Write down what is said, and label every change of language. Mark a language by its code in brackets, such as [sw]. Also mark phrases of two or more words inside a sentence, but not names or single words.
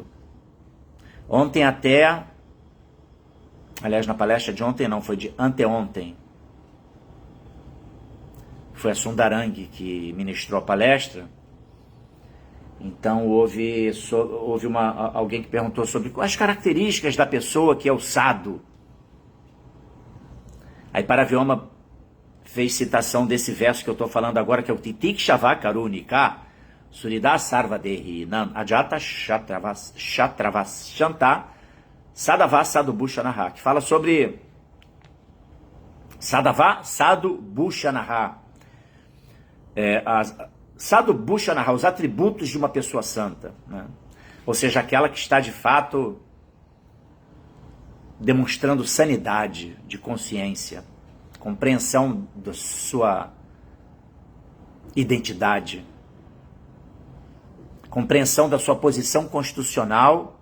[pt] Ontem até, aliás, na palestra de ontem não, foi de anteontem, foi a Sundarang que ministrou a palestra. Então houve alguém que perguntou sobre quais características da pessoa que é o sadhu. Aí Paravyoma fez citação desse verso que eu estou falando agora, que é o [sa] तितिक्षव करुणिक सुरिद सर्वदेहि नन् अजात शत्रवस् शान्त साधव साधु भूषणह, [pt] que fala sobre [sa] साधव साधु भूषणह. साधु भूषणह, [pt] os atributos de uma pessoa santa, né? Ou seja, aquela que está de fato demonstrando sanidade de consciência, compreensão da sua identidade, compreensão da sua posição constitucional.